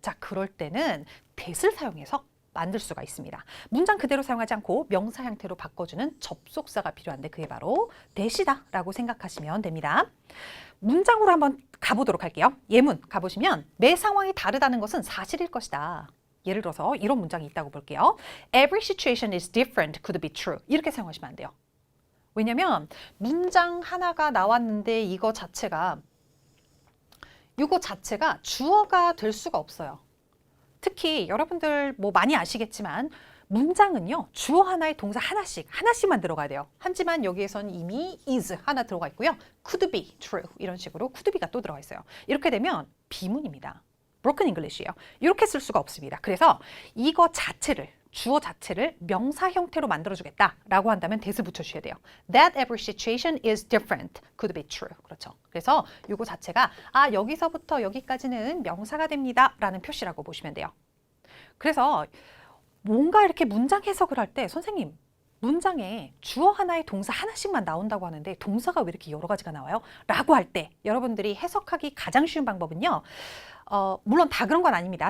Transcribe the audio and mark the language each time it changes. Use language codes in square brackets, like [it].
[ko] 자, 그럴 때는 that을 사용해서 만들 수가 있습니다. 문장 그대로 사용하지 않고 명사 형태로 바꿔주는 접속사가 필요한데 그게 바로 that이다 라고 생각하시면 됩니다. 문장으로 한번 가보도록 할게요. 예문 가보시면 매 상황이 다르다는 것은 사실일 것이다. 예를 들어서 이런 문장이 있다고 볼게요. [en] Every situation is different could be true. [ko] 이렇게 사용하시면 안 돼요. 왜냐면 문장 하나가 나왔는데 이거 자체가 주어가 될 수가 없어요. 특히 여러분들 뭐 많이 아시겠지만 문장은요. 주어 하나에 동사 하나씩만 들어가야 돼요. 하지만 여기에선 이미 is 하나 들어가 있고요. could be true 이런 식으로 could be가 또 들어가 있어요. 이렇게 되면 비문입니다. broken English예요. 이렇게 쓸 수가 없습니다. 그래서 이거 자체를 주어 자체를 명사 형태로 만들어주겠다라고 한다면 that을 붙여주셔야 돼요. [en] That every situation is different could be true. [ko] 그렇죠. 그래서 이거 자체가 여기서부터 여기까지는 명사가 됩니다 라는 표시라고 보시면 돼요. 그래서 뭔가 이렇게 문장 해석을 할 때 선생님 문장에 주어 하나에 동사 하나씩만 나온다고 하는데 동사가 왜 이렇게 여러 가지가 나와요? 라고 할 때 여러분들이 해석하기 가장 쉬운 방법은요. 물론 다 그런 건 아닙니다.